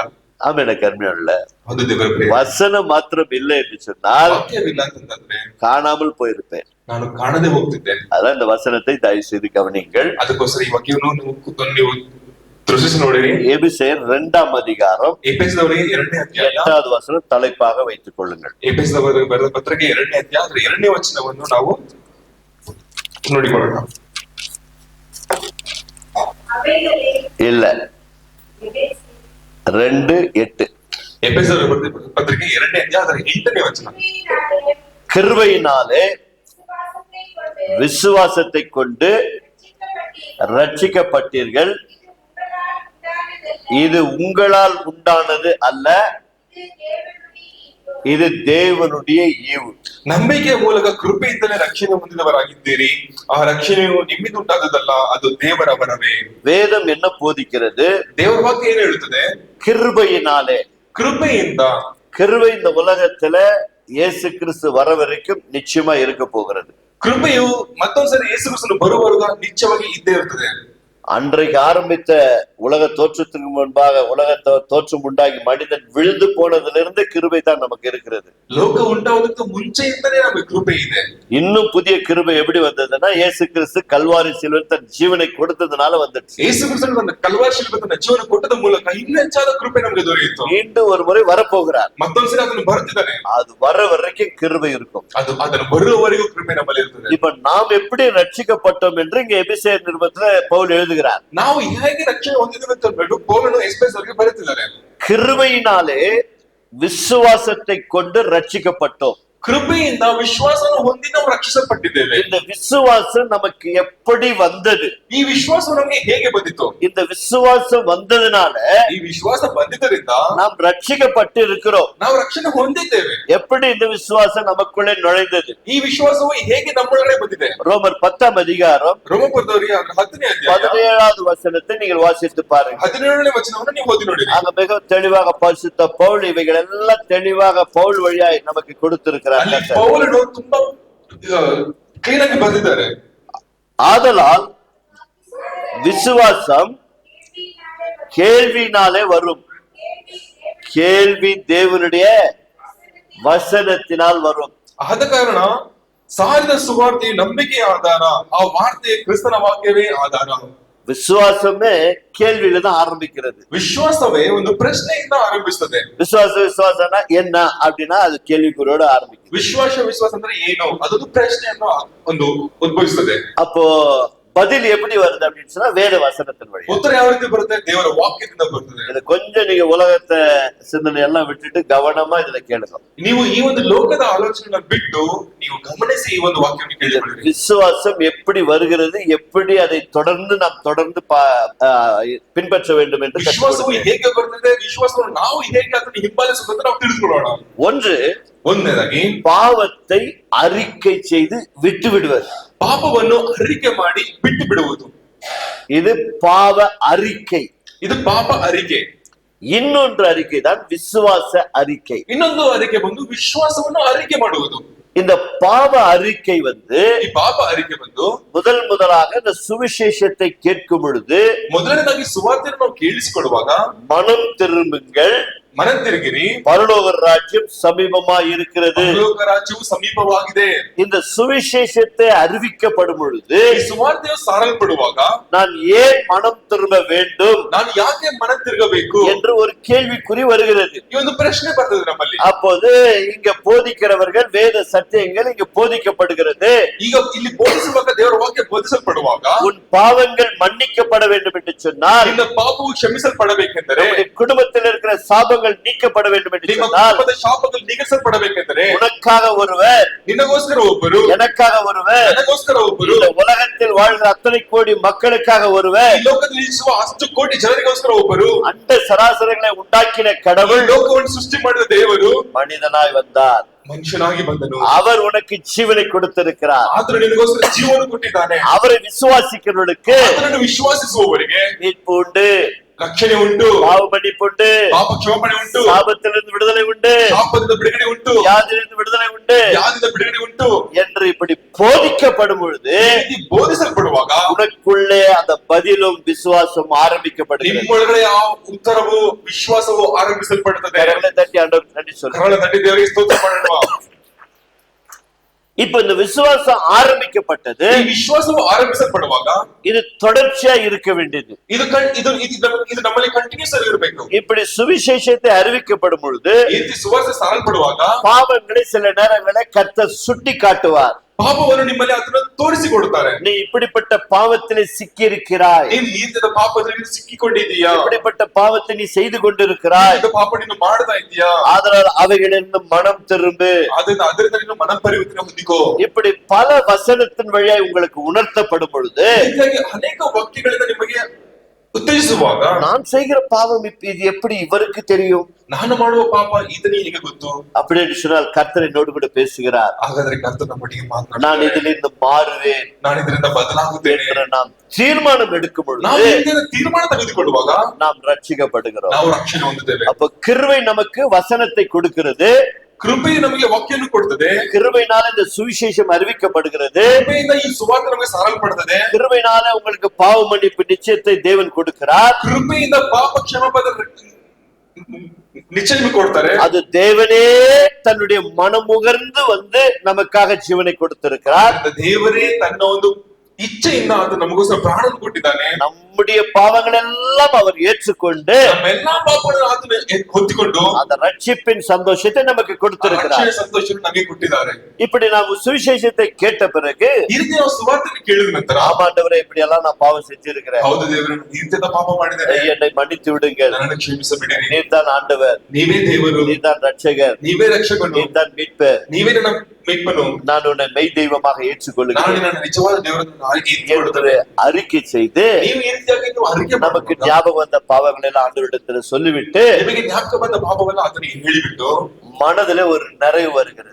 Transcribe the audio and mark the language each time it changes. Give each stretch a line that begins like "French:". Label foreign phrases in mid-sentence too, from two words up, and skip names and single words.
Tamil: ஆமென். கர்மியுள்ள
Kannada: ಅದು ದೇವರ
Tamil: வசனம் மாத்திரம் இல்லை என்று சொன்னால்
Kannada: ವಾಕ್ಯವಿಲ್ಲ ಅಂತಂದ್ರೆ
Tamil: காணாமல் போயிருப்பேன்.
Kannada: ನಾನು ಕಾಣದೆ ಹೋಗ್ತಿದ್ದೆ.
Tamil: அதான் இந்த வசனத்தை தயவு செய்து கவனிங்கள்.
Kannada: ಅದಕ್ಕೋಸ್ಕರ ಈ ವಾಕ್ಯವನ್ನು ನೀವು ದೃಷ್ಟಿಸಿ ನೋಡಿರಿ.
Tamil: எபிரேயர் 2ஆம் அதிகாரம்
Kannada: ಎಫೆಸದವರಿಗೆ 2ನೇ ಅಧ್ಯಾಯ
Tamil: 8வது வசனம் தலைப்பாக வைத்துக் கொள்ளுங்கள்.
Kannada: ಎಫೆಸದವರಿಗೆ ಬರೆದ ಪತ್ರಿಕೆ 2ನೇ ಅಧ್ಯಾಯ 2ನೇ ವಚನವನ್ನು ನಾವು ನೋಡಿಕೊಳ್ಳೋಣ.
Tamil: இல்ல, 2:8.
Kannada: ಎಫೆಸದವರಿಗೆ ಬರೆದ ಪತ್ರಿಕೆ 2ನೇ ಅಧ್ಯಾಯ 8ನೇ ವಚನ.
Tamil: கிருபையினாலே விசுவாசத்தை கொண்டு ரட்சிக்கப்பட்டீர்கள், இது உங்களால் உண்டானது அல்ல, இது தேவனுடைய ஈவு.
Kannada: ನಂಬಿಕೆಯ ಮೂಲಕ ಕೃಪೆಯಿಂದಲೇ ರಕ್ಷಣೆ ಹೊಂದಿದವರಾಗಿದ್ದೀರಿ. ಆ ರಕ್ಷಣೆಯು ನಿಮ್ಮಿಂದ ಉಂಟಾದದಲ್ಲ, ಅದು ದೇವರ ವರವೇ.
Tamil: வேதம் என்ன போதிக்கிறது?
Kannada: ದೇವರ ವಾಕ್ಯ ಏನು ಹೇಳುತ್ತದೆ?
Tamil: கிருபையினாலே,
Kannada: ಕೃಪೆಯಿಂದ.
Tamil: கிருபை இந்த உலகத்துல இயேசு கிறிஸ்து வர வரைக்கும் நிச்சயமா இருக்க போகிறது.
Kannada: ಕೃಪೆಯು ಮತ್ತೊಂದ್ಸರಿ ಯೇಸು ಕ್ರಿಸ್ತನು ಬರುವವರೆಗೂ ನಿಶ್ಚಯವಾಗಿ ಇದ್ದೇ ಇರ್ತದೆ.
Tamil: அன்றைக்கு ஆரம்பித்த உலக தோற்றத்துக்கு முன்பாக உலக தோற்றம் உண்டாகி மனிதன் விழுந்து போனதிலிருந்து கிருபை தான் நமக்கு இருக்கிறது.
Kannada: ಲೋಕ ಉಂಟಾವುದಕ್ಕೆ ಮುಂಚೆಯಿಂದಲೇ ನಮಗೆ ಕೃಪೆ ಇದೆ.
Tamil: இன்னும் புதிய கிருபை எப்படி வந்ததுன்னா, இயேசு கிறிஸ்து கல்வாரி சிலுவையில் தன் ஜீவனை கொடுத்ததுனால வந்துச்சு.
Kannada: ಯೇಸು ಕ್ರಿಸ್ತನು ತನ್ನ ಕಲ್ವಾರಿ ಶಿಲುಬೆಯಲ್ಲಿ ತನ್ನ ಜೀವನ ಕೊಟ್ಟದ ಮೂಲಕ ಇನ್ನೂ ಹೆಚ್ಚಾದ ಕೃಪೆ ನಮಗೆ ದೊರೆಯಿತು.
Tamil: மீண்டும் ஒரு முறை வரப்போகிறார்.
Kannada: ಮತ್ತೊಂದ್ಸರಿ ಅದನ್ನು ಬರ್ತಿದ್ದಾನೆ.
Tamil: அது வர வரைக்கும் கிருபை இருக்கும்.
Kannada: ಅದನ್ನು ಬರುವವರೆಗೂ ಕೃಪೆ ನಮ್ಮಲ್ಲಿ ಇರ್ತದೆ.
Tamil: இப்ப நாம் எப்படி ரட்சிக்கப்பட்டோம் என்று இங்க எபிரேயர் நிருபத்துல பவுல் எழுதுகிறார்.
Kannada: ನಾವು ಹೇಗೆ ರಕ್ಷಣೆ ಹೊಂದಿದ್ದೇವೆ ಅಂತ ಹೇಳ್ಬಿಟ್ಟು ಪೌಲನು ಎಫೆಸದವರಿಗೆ ಬರೆದಿದ್ದಾರೆ.
Tamil: கிருபையினாலே விசுவாசத்தை கொண்டு ரட்சிக்கப்பட்டோம்.
Kannada: ಕೃಪೆಯಿಂದ ವಿಶ್ವಾಸವನ್ನು ಹೊಂದಿ ನಾವು ರಕ್ಷಿಸಲ್ಪಟ್ಟಿದ್ದೇವೆ.
Tamil: இந்த விசுவாசம் நமக்கு எப்படி வந்தது?
Kannada: ಈ ವಿಶ್ವಾಸ ನಮಗೆ ಹೇಗೆ ಬಂದಿತು?
Tamil: இந்த விசுவாசம் வந்ததுனால
Kannada: ಈ ವಿಶ್ವಾಸ ಬಂದಿದ್ದರಿಂದ
Tamil: நாம் ரட்சிக்கப்பட்டு இருக்கிறோம்.
Kannada: ನಾವು ರಕ್ಷಣೆ ಹೊಂದಿದ್ದೇವೆ.
Tamil: எப்படி இந்த விசுவாசம் நமக்குள்ளே நுழைந்தது?
Kannada: ಈ ವಿಶ್ವಾಸವು ಹೇಗೆ ನಮ್ಮೊಳಗಡೆ ಬಂದಿದೆ?
Tamil: ரோமர் 10 அதிகாரம்
Kannada: ರೋಮಪುರದವರಿಗೆ 10ನೇ ಅಧ್ಯಾಯ
Tamil: 17வது வசனத்தை நீங்கள் வாசித்து பாருங்க.
Kannada: 17ನೇ ವಚನವನ್ನು ನೀವು ಓದಿ ನೋಡಿರಿ.
Tamil: அங்க மிக தெளிவாக பரிசுத்த பவுல் இவைகள் எல்லாம் தெளிவாக பவுல் வழியாய் நமக்கு கொடுத்திருக்கிறார்.
Kannada: ಅಲ್ಲಿ ಪೌಲನು ತುಂಬಾ ಕ್ಲೀನ್ ಆಗಿ ಬರೆದಿದ್ದಾರೆ.
Tamil: ஆதலால் விசுவாசம் கேள்வினாலே வரும், கேள்வி தேவனுடைய வசனத்தினால் வரும்.
Kannada: ಆದ ಕಾರಣ ಸಾರಿದ ಸುವಾರ್ತೆಯು ನಂಬಿಕೆಯ ಆಧಾರ, ಆ ವಾರ್ತೆ ಕ್ರಿಸ್ತನ ವಾಕ್ಯವೇ ಆಧಾರ.
Tamil: விசுவாசமே கேள்வியில தான் ஆரம்பிக்கிறது.
Kannada: ವಿಶ್ವಾಸವೇ ಒಂದು ಪ್ರಶ್ನೆಯಿಂದ ಆರಂಭಿಸುತ್ತದೆ.
Tamil: விசுவாசம்னா என்ன அப்படின்னா அது கேள்விக்குறியோட ஆரம்பிக்கும்.
Kannada: ವಿಶ್ವಾಸ ಅಂದ್ರೆ ಏನು? ಅದೊಂದು ಪ್ರಶ್ನೆಯನ್ನು ಒಂದು ಉದ್ಭವಿಸುತ್ತದೆ.
Tamil: அப்போ பதில் எப்படி வருது அப்படின்னு சொன்னா வேத வசனத்தின் வழி.
Kannada: ಉತ್ತರ ಯಾವ ರೀತಿ ಬರುತ್ತೆ? ದೇವರ ವಾಕ್ಯದಿಂದ ಬರುತ್ತದೆ.
Tamil: இது கொஞ்சம் நீங்க உலகத்தை சிந்தனை எல்லாம் விட்டுட்டு கவனமா இதுல கேளுங்க.
Kannada: ನೀವು ಈ ಒಂದು ಲೋಕದ ಆಲೋಚನೆಯನ್ನು ಬಿಟ್ಟು ನೀವು ಗಮನಿಸಿ ಈ ಒಂದು ವಾಕ್ಯವನ್ನು ಕೇಳಿಕೊಳ್ಳಿ.
Tamil: விசுவாசம் எப்படி வருகிறது, எப்படி அதை தொடர்ந்து நாம் தொடர்ந்து பின்பற்ற வேண்டும் என்று
Kannada: ವಿಶ್ವಾಸವು ಹೇಗೆ ಬರ್ತದೆ, ವಿಶ್ವಾಸವನ್ನು ನಾವು ಹೇಗೆ ಅದನ್ನು ಹಿಂಬಾಲಿಸಬೇಕು ನಾವು ತಿಳಿದುಕೊಳ್ಳೋಣ. ಒಂದನೇದಾಗಿ
Tamil: பாவத்தை அறிக்கை செய்து விட்டு விடுவது.
Kannada: ಪಾಪವನ್ನು ಅರಿಕೆ ಮಾಡಿ ಬಿಟ್ಟು ಬಿಡುವುದು.
Tamil: இது பாவ அறிக்கை.
Kannada: ಇದು ಪಾಪ ಅರಿಕೆ.
Tamil: இன்னொன்று அறிக்கை தான் விசுவாச அறிக்கை.
Kannada: ಇನ್ನೊಂದು ಅರಿಕೆ ಬಂದು ವಿಶ್ವಾಸವನ್ನು ಅರಿಕೆ ಮಾಡುವುದು.
Tamil: இந்த பாவ அறிக்கை
Kannada: ಈ ಪಾಪ ಅರಿಕೆ ಬಂದು
Tamil: முதலாக இந்த சுவிசேஷத்தை கேட்கும் பொழுது
Kannada: ಮೊದಲನೇದಾಗಿ ಸುವಾರ್ತೆಯನ್ನು ನಾವು ಕೇಳಿಸಿಕೊಳ್ಳುವಾಗ
Tamil: மனம் திரும்புங்கள்,
Kannada: ಮನ ತಿರುಗಿರಿ,
Tamil: பரலோக ராஜ்யம் சமீபமா இருக்கிறது,
Kannada: ಪರಲೋಕ ರಾಜ್ಯವು ಸಮೀಪವಾಗಿದೆ.
Tamil: இந்த சுவிசேஷத்தை அறிவிக்கப்படும் பொழுது
Kannada: ಈ ಸುವಾರ್ತೆಯು ಸಾರಲ್ಪಡುವಾಗ
Tamil: நான் ஏன் மனம் திரும்ப வேண்டும்,
Kannada: ನಾನು ಯಾಕೆ ಮನ ತಿರುಗಬೇಕು
Tamil: என்று ஒரு ಕೇಳ್ವಿக்குறி வருகிறது.
Kannada: ಈ ಒಂದು ಪ್ರಶ್ನೆ ಬರ್ತದೆ ನಮ್ಮಲ್ಲಿ.
Tamil: அப்போது இங்க போதிக்கிறவர்கள் வேத சத்தியங்கள் இங்க போதிக்கப்படுகிறது.
Kannada: ಈಗ ಇಲ್ಲಿ ಬೋಧಿಸುವಾಗ ದೇವರ ವಾಕ್ಯ ಬೋಧಿಸಲ್ಪಡುವಾಗ
Tamil: உன் பாவங்கள் மன்னிக்கப்பட வேண்டும் என்று சொன்னால்,
Kannada: ನಿನ್ನ ಪಾಪವು ಕ್ಷಮಿಸಲ್ಪಡಬೇಕೆಂದರೆ,
Tamil: குடும்பத்தில் இருக்கிற சாபங்கள் நீக்கப்பட வேண்டும் என்று சொன்னால்,
Kannada: ಶಾಪಗಳು ನೀಗಿಸಲ್ಪಡಬೇಕೆಂದರೆ
Tamil: உனக்காக ஒருவர்,
Kannada: ನಿನಗೋಸ್ಕರ ಒಬ್ಬರು,
Tamil: எனக்காக ஒருவர்,
Kannada: ನನಗೋಸ್ಕರ ಒಬ್ಬರು,
Tamil: இந்த உலகத்தில் வாழ்கிற அத்தனை கோடி மக்களுக்காக ஒருவர்,
Kannada: ಈ ಲೋಕದಲ್ಲಿ ಜೀವಿಸುವ 10 ಕೋಟಿ ಜನರಿಗೋಸ್ಕರ ಒಬ್ಬರು,
Tamil: அண்ட சராசரங்களை உண்டாக்கின கடவுள்,
Kannada: ಲೋಕವನ್ನು ಸೃಷ್ಟಿ ಮಾಡಿದ ದೇವರು
Tamil: மனிதனாய் வந்தார்.
Kannada: ಮನುಷ್ಯನಾಗಿ ಬಂದನು.
Tamil: அவர் உனக்கு ஜீவனை கொடுத்திருக்கிறார்.
Kannada: ಆದರೂ ನಿನಗೋಸ್ಕರ ಜೀವನ ಕೊಟ್ಟಿದ್ದಾನೆ.
Tamil: அவரை விசுவாசிக்கிறவர்களுக்கு
Kannada: ಅದನ್ನು ವಿಶ್ವಾಸಿಸುವವರಿಗೆ
Tamil: மீட்பு உண்டு,
Kannada: ರಕ್ಷಣೆ ಉಂಟು,
Tamil: பாவ மன்னிப்பு உண்டு,
Kannada: ಪಾಪ ಕ್ಷಮಾಪಣೆ ಉಂಟು,
Tamil: சாபத்திலிருந்து விடுதலை உண்டு,
Kannada: ಶಾಪದಿಂದ ಬಿಡುಗಡೆ ಉಂಟು,
Tamil: வியாதியிலிருந்து விடுதலை உண்டு
Kannada: ವ್ಯಾಧಿಯಿಂದ ಬಿಡುಗಡೆ ಉಂಟು
Tamil: என்று இப்படி போதிக்கப்படும் பொழுது
Kannada: ಬೋಧಿಸಲ್ಪಡುವಾಗ
Tamil: உனக்குள்ளே அந்த பதிலும் விசுவாசம் ஆரம்பிக்கப்படுகிறது.
Kannada: ನಿಮ್ಮೊಳಗಡೆ ಆ ಉತ್ತರವು ವಿಶ್ವಾಸವು ಆರಂಭಿಸಲ್ಪಡುತ್ತದೆ.
Tamil: கரங்களை தட்டி ஆண்டவருக்கு நன்றி சொல்லுங்க.
Kannada: ಕರಳ ತಟ್ಟಿ ದೇವರಿಗೆ ಸ್ತೋತ್ರ ಮಾಡೋಣ.
Tamil: இப்ப இந்த விசுவாசம் ஆரம்பிக்கப்பட்டது,
Kannada: ಈ ವಿಶ್ವಾಸವು ಆರಂಭಿಸಲ್ಪಡುವಾಗ
Tamil: இது தொடர்ச்சியா இருக்க வேண்டியது.
Kannada: ಇದು ನಮ್ಮಲ್ಲಿ ಕಂಟಿನ್ಯೂಸ್ ಆಗಿ ಇರಬೇಕು.
Tamil: இப்படி சுவிசேஷத்தை அறிவிக்கப்படும் பொழுது
Kannada: ಈ ರೀತಿ ಸುವಾರ್ತೆ ಸಾರಲ್ಪಡುವಾಗ
Tamil: பாவங்களை சில நேரங்களில் கர்த்தர் சுட்டி காட்டுவார்.
Kannada: ಪಾಪವನ್ನು ನಿಮ್ಮಲ್ಲಿ ಅದನ್ನು ತೋರಿಸಿಕೊಡುತ್ತಾರೆ.
Tamil: நீ இப்படிப்பட்ட பாவத்திலே சிக்கி இருக்கிறாய்,
Kannada: ನೀನು ಈ ರೀತಿಯ ಪಾಪದಲ್ಲಿ ಸಿಕ್ಕಿಕೊಂಡಿದ್ದೀಯಾ,
Tamil: இப்படிப்பட்ட பாவத்தை நீ செய்து கொண்டிருக்கிறாய்,
Kannada: ಈ ಪಾಪ ನೀನು ಮಾಡ್ತಾ ಇದೀಯಾ,
Tamil: அதனால் அவைகளிலிருந்து மனம் திரும்பு,
Kannada: ಅದರಿಂದ ನೀನು ಮನ ಪರಿವರ್ತನೆ ಹೊಂದಿಕೋ.
Tamil: இப்படி பல வசனத்தின் வழியாய் உங்களுக்கு உணர்த்தப்படும் பொழுது
Kannada: ಹೀಗಾಗಿ ಅನೇಕ ವಾಕ್ಯಗಳಿಂದ ನಿಮಗೆ ಉತ್ತೇಜಿಸುವಾಗ
Tamil: நான் செய்கிற பாவம் இது எப்படி இவருக்கு தெரியும்,
Kannada: ನಾನು ಮಾಡುವ ಪಾಪ ಈತನಿಗೆ ಹೇಗೆ ಗೊತ್ತು
Tamil: அப்படின்னு சொன்னால் கர்த்தர் என்னோடு கூட பேசுகிறார்.
Kannada: ಹಾಗಾದ್ರೆ ಕರ್ತನ ನಮ್ಮೊಟ್ಟಿಗೆ
Tamil: நான்
Kannada: ಮಾತನಾಡ್ತಾನೆ.
Tamil: இதிலிருந்து மாறுவேன்
Kannada: ನಾನು ಇದರಿಂದ ಬದಲಾಗುತ್ತೇನೆ
Tamil: என்று நாம் தீர்மானம் எடுக்கும்
Kannada: ನಾವು
Tamil: பொழுது
Kannada: ಇದರಿಂದ ತೀರ್ಮಾನ ತೆಗೆದುಕೊಳ್ಳುವಾಗ
Tamil: நாம் ரட்சிக்கப்படுகிறோம்.
Kannada: ನಾವು ರಕ್ಷಣೆ ಹೊಂದುತ್ತೇವೆ.
Tamil: அப்ப கிருபை நமக்கு வசனத்தை கொடுக்கிறது,
Kannada: ಕೃಪೆಯು ನಮಗೆ ವಾಕ್ಯವನ್ನು ಕೊಡುತ್ತದೆ,
Tamil: கிருபையினால இந்த சுவிசேஷம் அறிவிக்கப்படுகிறது,
Kannada: ಕೃಪೆಯಿಂದ ಈ ಸುವಾರ್ತೆ ನಮಗೆ ಸಾರಲ್ಪಡುತ್ತದೆ,
Tamil: கிருபையினால உங்களுக்கு பாவ மன்னிப்பு நிச்சயத்தை தேவன் கொடுக்கிறார்,
Kannada: ಕೃಪೆಯಿಂದ ಪಾಪ ಕ್ಷಮಾಪದ நிச்சயம் ಕೊಡ್ತಾರೆ.
Tamil: அது தேவனே தன்னுடைய மனமுகர்ந்து வந்து நமக்காக ஜீவனை கொடுத்திருக்கிறார்.
Kannada: ದೇವರೇ ತನ್ನ ಒಂದು ಇಚ್ಛೆಯಿಂದ ಅದು ನಮಗೋಸ್ಕರ ಪ್ರಾಣ ಕೊಟ್ಟಿದ್ದಾನೆ.
Tamil: ನಮ್ಮ நம்முடைய பாவங்கள் எல்லாம் அவர் ஏற்றுக்கொண்டு
Kannada: ನಮ್ಮ ಎಲ್ಲಾ ಪಾಪಗಳನ್ನು ಆತನು ಹೊತ್ತುಕೊಂಡು
Tamil: அந்த ரட்சிப்பின் சந்தோஷத்தை நமக்கு கொடுத்திருக்கிறார்.
Kannada: ರಕ್ಷಣೆಯ ಸಂತೋಷವನ್ನು ನಮಗೆ ಕೊಟ್ಟಿದ್ದಾರೆ.
Tamil: இப்படி நாம் சுவிசேஷத்தை கேட்ட பிறகு
Kannada: ಈ ರೀತಿ ನಾವು ಸುವಾರ್ತೆಯನ್ನು ಕೇಳಿದ ನಂತರ
Tamil: ஆமாண்டவரே இப்படி எல்லாம் நான் பாவம் செஞ்சிருக்கிறேன்,
Kannada: ಹೌದು ದೇವರೇ ಈ ರೀತಿಯ ಪಾಪ ಮಾಡಿದ್ದೇನೆ,
Tamil: என்னை மன்னித்து விடுங்கள்,
Kannada: ನನ್ನನ್ನು ಕ್ಷಮಿಸಬಿಡಿರಿ,
Tamil: நீர் தான் ஆண்டவர்,
Kannada: ನೀವೇ ದೇವರು,
Tamil: நீர் தான் ரட்சகர்,
Kannada: ನೀವೇ ರಕ್ಷಕನು,
Tamil: நீர் தான் மீட்பர்,
Kannada: ನೀವೇ ನನ್ನ ಮೆய்ப்பನು,
Tamil: நான் உன்னை மெய் தெய்வமாக ஏற்றுக்கொள்கிறேன்
Kannada: ನಾನು ನಿಜವಾದ ದೇವರನ್ನು
Tamil: அறிக்கை செய்து
Kannada: ನೀವು ಈ ರೀತಿಯಾಗಿ ನೀವು ಅರಿಕೆ
Tamil: நமக்கு ஞாபகம் வந்த பாவங்கள் எல்லாம் ஆண்டவரிடத்துல சொல்லிவிட்டு
Kannada: ನಿಮಗೆ ಜ್ಞಾಪಕ ಬಂದ ಪಾಪವನ್ನ ಆತನಿಗೆ ಹೇಳಿಬಿಟ್ಟು
Tamil: மனதிலே ஒரு நிறைவு வருகிறது.